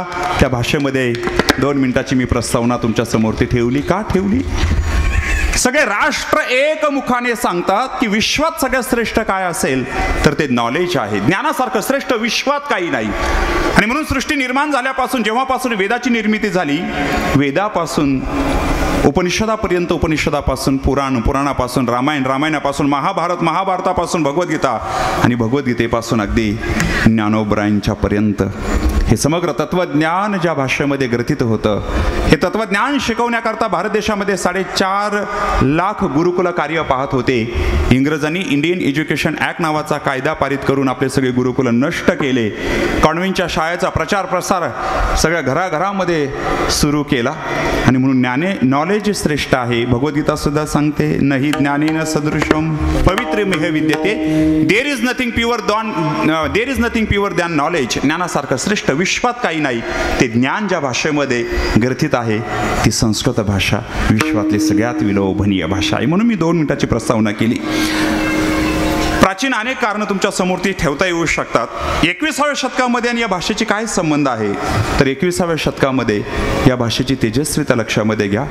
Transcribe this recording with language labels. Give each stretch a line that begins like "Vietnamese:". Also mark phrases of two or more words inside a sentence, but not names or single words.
Marathi: त्या भाषेमध्ये 2 मिनिटाची मी प्रस्तावना तुमच्या समोर ती ठेवली. का ठेवली? सगळे राष्ट्र एकमुखाने सांगतात की विश्वात सगळ्यात श्रेष्ठ काय असेल तर ते नॉलेज आहे. ज्ञानासारखं श्रेष्ठ विश्वात काही नाही. आणि म्हणून सृष्टी निर्माण झाल्यापासून जेव्हापासून वेदाची निर्मिती झाली, वेदापासून उपनिषदापर्यंत, उपनिषदापासून पुराण, पुराणापासून रामायण, रामायणापासून महाभारत, महाभारतापासून भगवद्गीता आणि भगवद्गीतेपासून अगदी ज्ञानोबरायांच्या पर्यंत हे समग्र तत्वज्ञान ज्या भाषेमध्ये ग्रथित होतं, हे तत्वज्ञान शिकवण्याकरता भारत देशामध्ये 4.5 लाख गुरुकुल कार्य पाहत होते. इंग्रजांनी इंडियन एज्युकेशन ॲक्ट नावाचा कायदा पारित करून आपले सगळे गुरुकुल नष्ट केले. कॉन्व्हेंटच्या शाळेचा प्रचार प्रसार सगळ्या घराघरामध्ये सुरू केला आणि म्हणून नॉलेज श्रेष्ठ आहे. भगवद्गीता सुद्धा सांगते
Sanskrit: नहि ज्ञानेन सदृशम पवित्रमिह विद्यते.
English: There is nothing purer than knowledge.
Marathi: ज्ञानासारखं श्रेष्ठ विश्वात काही नाही. ते ज्ञान ज्या भाषेमध्ये ग्रथित आहे ती संस्कृत भाषा विश्वातली सगळ्यात विलोभनीय भाषा आहे. म्हणून मी 2 मिनिटाची प्रस्तावना केली. प्राचीन अनेक कारणं तुमच्या समोर ती ठेवता येऊ शकतात. 21व्या शतकामध्ये आणि या भाषेची काय संबंध आहे तर 21व्या शतकामध्ये या भाषेची तेजस्विता लक्षामध्ये घ्या.